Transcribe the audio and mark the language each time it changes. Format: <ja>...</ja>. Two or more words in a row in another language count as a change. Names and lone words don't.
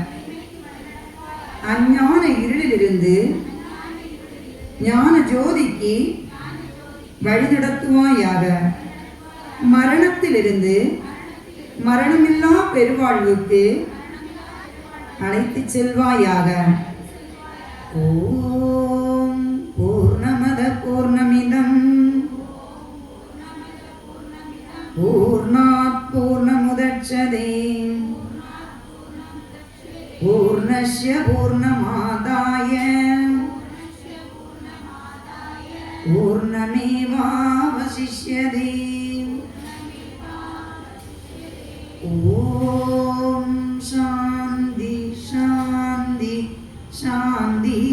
<ta>அஞ்ஞான இருளிலிருந்து ஞான ஜோதிக்கு வழிநடத்துவாயாக மரணத்திலிருந்து மரணமில்லா பெருவாழ்வுக்கு அழைத்துச் செல்வாயாக</ta> <sa>ॐ पूर्णमद पूर्णमिदम् पूर्णात् पूर्णमुदच्यते पूर्णस्य पूर्णमादाय पूर्णमेवावशिष्यते ॐ शान्ति शान्ति शांति</sa>